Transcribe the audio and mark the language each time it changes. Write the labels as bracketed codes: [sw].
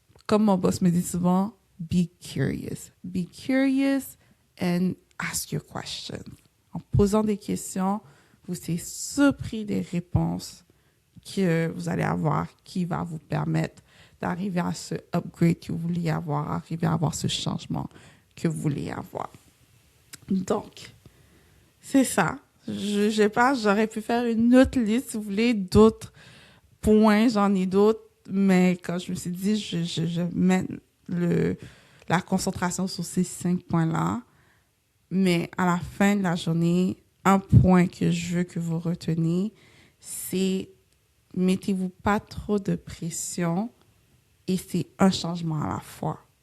[fr] comme mon boss me dit souvent, [en] be curious. Be curious and ask your questions. [fr] En posant des questions, vous serez surpris des réponses que vous allez avoir qui va vous permettre d'arriver à ce upgrade que vous vouliez avoir, arriver à avoir ce changement que vous voulez avoir. Donc, c'est ça. Je pense j'aurais pu faire une autre liste, si vous voulez, d'autres points, j'en ai d'autres, mais quand je me suis dit, je mets la concentration sur ces 5 points-là, mais à la fin de la journée, un point que je veux que vous reteniez, c'est mettez-vous pas trop de pression et c'est un changement à la fois.